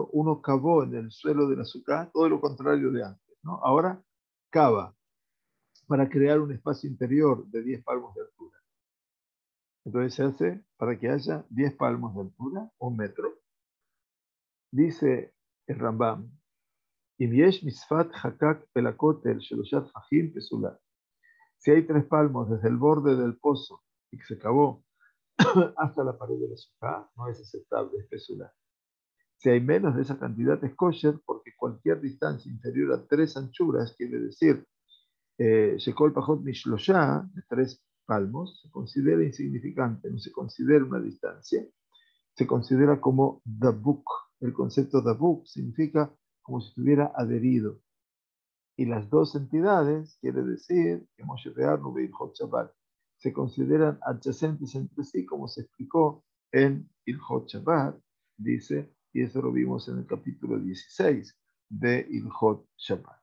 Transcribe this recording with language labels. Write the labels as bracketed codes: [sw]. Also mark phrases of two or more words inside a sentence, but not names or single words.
[es] Uno cavó en el suelo de la sukkah todo lo contrario de antes, ¿no? Ahora cava para crear un espacio interior de 10 palmos de altura. Entonces se hace para que haya 10 palmos de altura, un metro. Dice el Rambam, [he] אם יש משפת חקק pelakot שלושה טפחים פסולה. [es] Si hay 3 palmos desde el borde del pozo y que se cavó hasta la pared de la sukkah, no es aceptable, es pesula. Si hay menos de esa cantidad es kosher, porque cualquier distancia inferior a 3 anchuras, quiere decir, [he] שכל פחות משלושה, [es] de 3 palmos, se considera insignificante, no se considera una distancia, se considera como dabuk. El concepto dabuk significa como si estuviera adherido. Y las dos entidades, quiere decir que Moshe Re'anu y Ilhot Shabbat, se consideran adyacentes entre sí, como se explicó en Ilhot Shabbat, dice, y eso lo vimos en el capítulo 16 de Ilhot Shabbat.